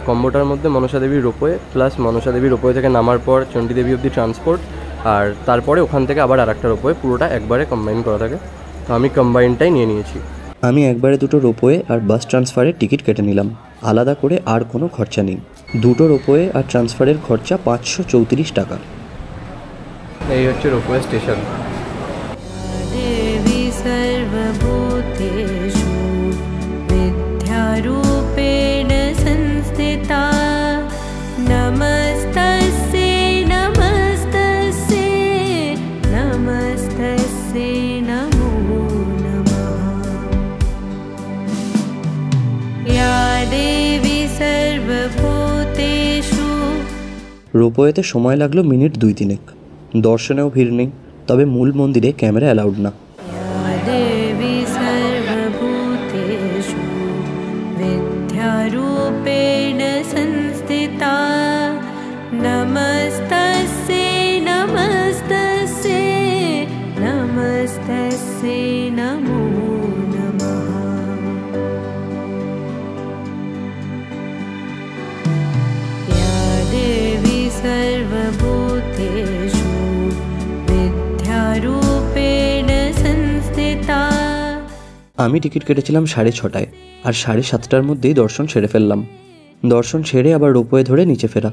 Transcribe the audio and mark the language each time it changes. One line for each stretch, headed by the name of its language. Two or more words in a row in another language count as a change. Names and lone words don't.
Bangla: কম্বোটার মধ্যে মনসা দেবীর রোপওয়ে প্লাস মনসা দেবীর রোপওয়ে থেকে নামার পর চণ্ডী দেবী অবধি ট্রান্সপোর্ট, আর তারপরে ওখান থেকে আবার আরেকটা রোপওয়ে, পুরোটা একবারে কম্বাইন করা থাকে। তো আমি কম্বাইনটাই নিয়ে নিয়েছি। আমি একবারে দুটো রোপওয়ে আর
English: bus transfer
Bangla: টিকিট কেটে নিলাম। আলাদা করে আর কোনো খরচা নেই। দুটো রোপওয়ে আর ট্রান্সফারের খরচা 534 টাকা। এই হচ্ছে রোপওয়ে স্টেশন।
Sanskrit: देवी सर्वभूतेषु विद्यारूपेण संस्थिता। नमस्तस्यै नमस्तस्यै नमस्तस्यै नमो नमः। या देवी सर्वभूतेषु।
Bangla: রোপওয়েতে সময় লাগলো মিনিট 2-3। দর্শনেও ভিড় নেই, তবে মূল মন্দিরে
English: camera allowed
Bangla: না।
Sanskrit: देवी सर्वभूतेषु विद्यारूपेण संस्थिता। नमस्तस्यै नमस्तस्यै नमस्तस्यै नमो नमः। या देवी सर्वभूतेषु विद्यारूपेण संस्थिता।
Bangla: আমি টিকিট কেটেছিলাম 6:30টায়, আর 7:30টার মধ্যেই দর্শন সেরে ফেললাম। দর্শন সেরে আবার রোপওয়ে ধরে নিচে ফেরা।